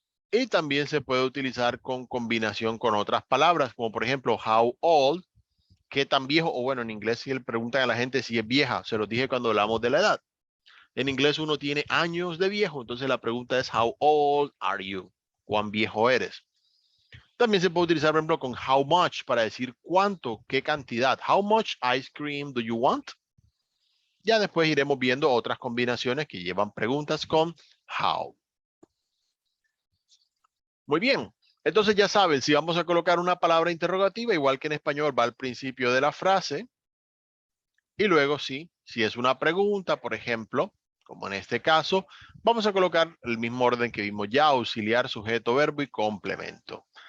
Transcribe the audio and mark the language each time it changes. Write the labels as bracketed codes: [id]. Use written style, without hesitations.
[es] Y también se puede utilizar con combinación con otras palabras, como por ejemplo, [en] how old, [es] qué tan viejo, o bueno, en inglés si le preguntan a la gente si es vieja, se los dije cuando hablamos de la edad. En inglés uno tiene años de viejo, entonces la pregunta es [en] how old are you? [es] ¿Cuán viejo eres? También se puede utilizar, por ejemplo, con [en] how much [es] para decir cuánto, qué cantidad. [en] How much ice cream do you want? [es] Ya después iremos viendo otras combinaciones que llevan preguntas con how. Muy bien. Entonces ya saben, si vamos a colocar una palabra interrogativa, igual que en español, va al principio de la frase. Y luego sí, si es una pregunta, por ejemplo, como en este caso, vamos a colocar el mismo orden que vimos ya, auxiliar, sujeto, verbo y complemento.